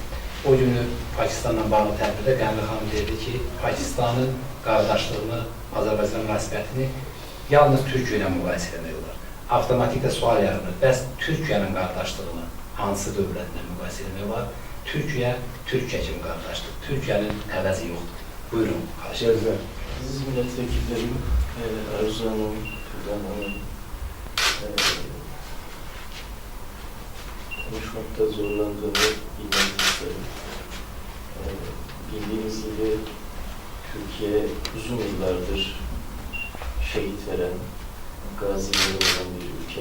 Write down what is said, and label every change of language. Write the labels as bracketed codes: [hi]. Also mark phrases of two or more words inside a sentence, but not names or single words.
[az] O günü Pakistanla bağlı tədbirdə Qəmli xanım dedi ki, Pakistanın qardaşlığını, Azərbaycan münasibətini yalnız Türkiyə ilə müqayisə etmək olar. Avtomatik də sual yaranır. Bəs Türkiyənin qardaşlığını hansı dövlətlə müqayisə etmək olar? Türkiyə, Türkiyə kimi qardaşdır. Türkiyənin əvəzi yoxdur. Buyurun, xahiş edirəm. [tr] Aziz milletvekillerim, Arzu Hanım, Türkan Hanım, konuşmakta zorlandığımı bilmenizi isterim. Bildiğiniz gibi Türkiye uzun yıllardır şehit veren, gazileri olan bir ülke.